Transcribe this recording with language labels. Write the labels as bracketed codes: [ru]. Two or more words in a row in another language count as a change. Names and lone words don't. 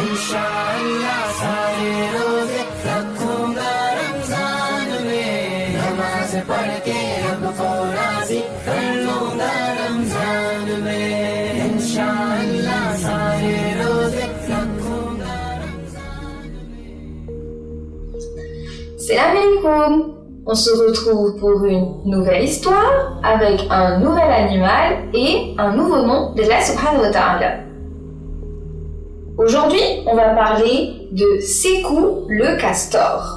[hi] इंशाअल्लाह सारे रोजे रखूंगा रमजान में, नमाज पढ़ के रब को राजी कर लूंगा रमजान में। इंशाअल्लाह सारे रोजे रखूंगा रमजान में। [ar] سلام عليكم. [fr] On se retrouve pour une nouvelle histoire avec un nouvel animal et un nouveau nom d' [ar] الله سبحانه وتعالى. [fr] Aujourd'hui, on va parler de Sekou le castor.